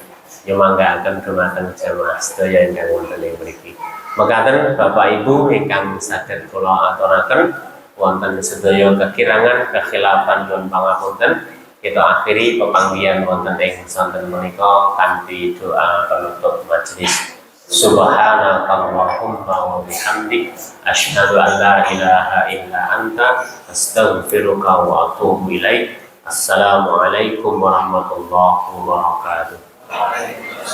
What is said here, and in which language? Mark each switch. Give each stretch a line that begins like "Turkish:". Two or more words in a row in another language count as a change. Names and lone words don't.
Javanese: Nyumanggaaken dumateng jamaah sedaya ingkang wonten ing mriki. Mekaten Bapak Ibu ingkang saged kula aturaken wonten sedaya kekirangan kekhilafan nyuwun pangapunten. Kita akhiri pepanggihan wonten ing sonten menika kanthi doa penutup majelis.
Arabic: سبحانك اللهم وبحمدك أشهد أن لا إله إلا أنت أستغفرك وأتوب إليك. السلام عليكم ورحمة الله وبركاته.